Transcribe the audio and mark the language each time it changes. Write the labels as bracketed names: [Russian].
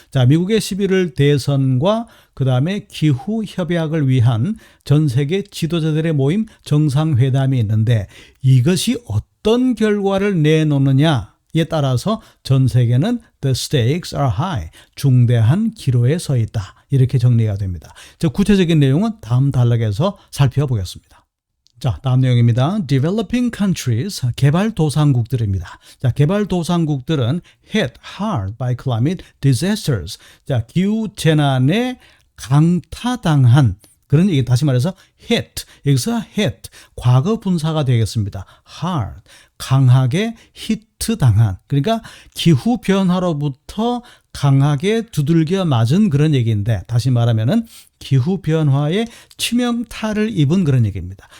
[Korean] 자, 미국의 11월 대선과 그 다음에 기후 협약을 위한 전 세계 지도자들의 모임 정상회담이 있는데 이것이 어떤 결과를 내놓느냐에 따라서 전 세계는 [English] the stakes are high, [Korean] 중대한 기로에 서 있다, 이렇게 정리가 됩니다. 저 구체적인 내용은 다음 단락에서 살펴보겠습니다. 자, 다음 내용입니다. [English] Developing countries, [Korean] 개발도상국들입니다. 자, 개발도상국들은 [English] hit hard by climate disasters. [Korean] 자, 기후 재난에 강타당한, 그런 얘기, 다시 말해서 hit, 여기서 hit, 과거 분사가 되겠습니다. hard, 강하게 히트 당한, 그러니까 기후 변화로부터 강하게 두들겨 맞은 그런 얘기인데, 다시 말하면은 기후 변화에 치명타를 입은 그런 얘기입니다.